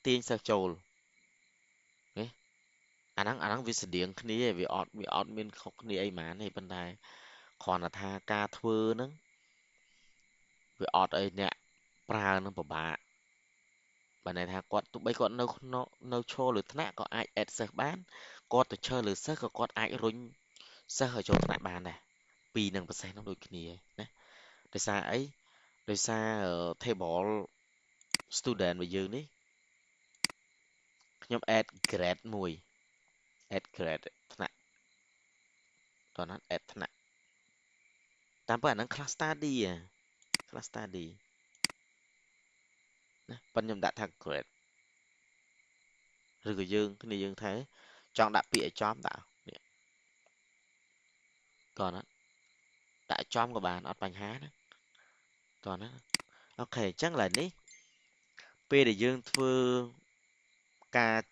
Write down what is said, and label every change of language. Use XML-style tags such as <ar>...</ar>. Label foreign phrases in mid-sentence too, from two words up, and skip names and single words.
<km>ទាញសិស្សចូលនេះអាហ្នឹងវាស្តៀងគ្នាឯងវាអត់មានខុសគ្នាអីហ្មងទេប៉ុន្តែគ្រាន់តែថាការធ្វើហ្នឹងវាអត់អីអ្នកប្រើនឹងពិបាកបើន័យថាគាត់ទោះបីគាត់នៅក្នុងនៅឈរលើថ្នាក់ក៏អាច add សិស្សបានគាត់ទៅឈរលើសិស្សក៏គាត់អាចរុញសិស្សឲ្យចូលថ្នាក់បានដែរពីរនឹងប្រសេសនឹងដូចគ្នាណាដោយសារអីដោយសារ</km> <en>table student</en> <km>របស់យើងនេះ ខ្ញុំ</km> <en>add grade</en> <km>មួយ</km> <en>add grade</en> <km>ថ្នាក់តោះណា add ថ្នាក់តាមពិតអាហ្នឹង</km> <en>class study class study</en> <km>ណាប៉ុន្តែខ្ញុំដាក់ថា grade ឬក៏យើងគ្នាយើងថាចង់ដាក់ពាក្យឲ្យចំដាក់នេះ តោះណាដាក់ចំក៏បានអត់បញ្ហាណាតោះណាអូខេអញ្ចឹងឥឡូវនេះពេលដែលយើងធ្វើការ</km>